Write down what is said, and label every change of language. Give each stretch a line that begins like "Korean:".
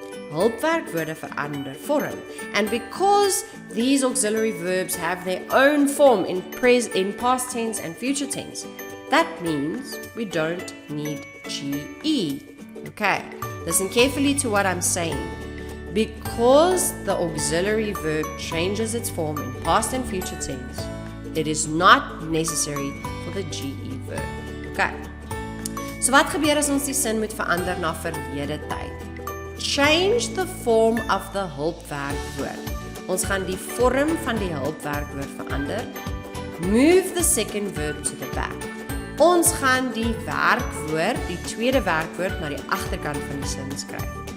Afrikaans: Hulpwerkwoorde verander vorm.
English: And because these auxiliary verbs have their own form in past tense and future tense, that means we don't need GE. Okay, listen carefully to what I'm saying. Because the auxiliary verb changes its form in past and future tense, it is not necessary for the GE verb. Okay.
Afrikaans: So wat gebeur as ons die sin moet verander na verlede tyd?
English: Change the form of the hulpwerkwoord.
Afrikaans: Ons gaan die vorm van die hulpwerkwoord verander.
English: Move the second verb to the back.
Afrikaans: Ons gaan die werkwoord, die tweede werkwoord, na die agterkant van die sin skryf.